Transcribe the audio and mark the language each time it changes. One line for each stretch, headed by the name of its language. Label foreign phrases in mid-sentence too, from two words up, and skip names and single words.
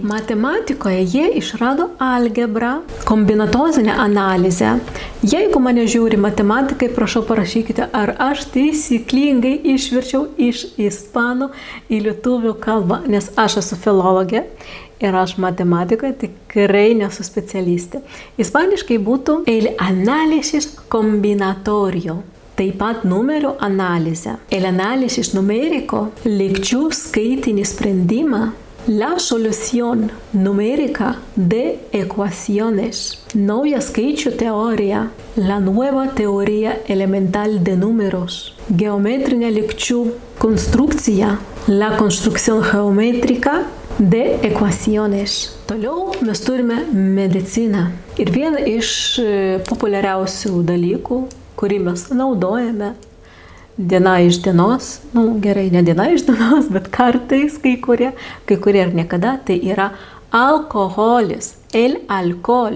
Lithuanian: Matematikoje jie išrado algebrą, kombinatozinę analizę. Jeigu mane žiūri matematikai, prašau parašykite, ar aš taisyklingai išverčiau iš ispanų į lietuvių kalbą, nes aš esu filologė ir aš matematikoje tikrai nesu specialistė. Ispaniškai būtų
Spanish: el análisis combinatorio.
Lithuanian: Taip pat numerių analizė.
Spanish: El análisis numérico,
Lithuanian: lygčių skaitinį sprendimą,
Spanish: la solución numérica de ecuaciones,
Lithuanian: nauja skaičių teorija,
Spanish: la nueva teoría elemental de números,
Lithuanian: geometrinė lygčių konstrukcija,
Spanish: la construcción geométrica de ecuaciones.
Lithuanian: Toliau mes turime mediciną. Ir viena iš populiariausių dalykų, kurį mes naudojame diena iš dienos, gerai, ne diena iš dienos, bet kartais kai kurie ir niekada, tai yra alkoholis,
Spanish: el alkohol.